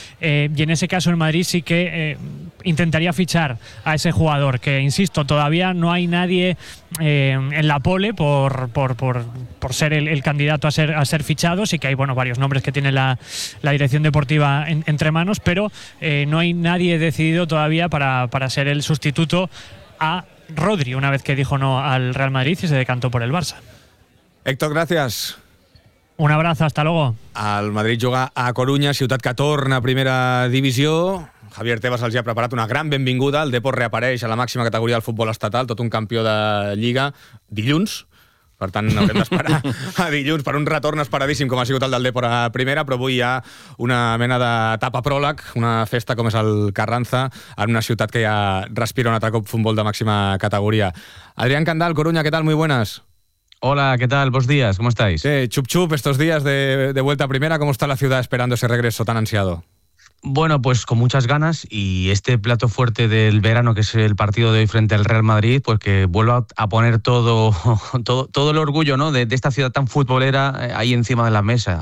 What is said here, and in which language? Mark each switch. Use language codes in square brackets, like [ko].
[es] Y en ese caso el Madrid sí que intentaría fichar a ese jugador, que insisto, todavía no hay nadie en la pole por ser el candidato a ser fichado. Sí que hay bueno varios nombres que tiene la dirección deportiva entre manos, pero no hay nadie decidido todavía para ser el sustituto a Rodri, una vez que dijo no al Real Madrid y se decantó por el Barça. Héctor, gracias. Un abrazo, hasta luego. [ca] El Madrid juga a Coruña, ciutat que torna a primera divisió. Javier Tebas els ha preparat una gran benvinguda. El Depor reapareix a la màxima categoria del futbol estatal, tot un campió de Lliga, dilluns. Per tant, haurem d'esperar a dilluns per un retorn esperadíssim, com ha sigut el del Depor a primera, però avui hi ha una mena d'etapa pròleg, una festa com és el Carranza, en una ciutat que ja respira un altre cop futbol de màxima categoria. Adrián Candal, Coruña, què tal? [es] Muy buenas. Hola, ¿qué tal? Buenos días, ¿cómo estáis? Chup chup, estos días de vuelta a primera, ¿cómo está la ciudad esperando ese regreso tan ansiado? Bueno, pues con muchas ganas, y este plato fuerte del verano, que es el partido de hoy frente al Real Madrid, pues que vuelva a poner todo el orgullo, ¿no?, de esta ciudad tan futbolera ahí encima de la mesa.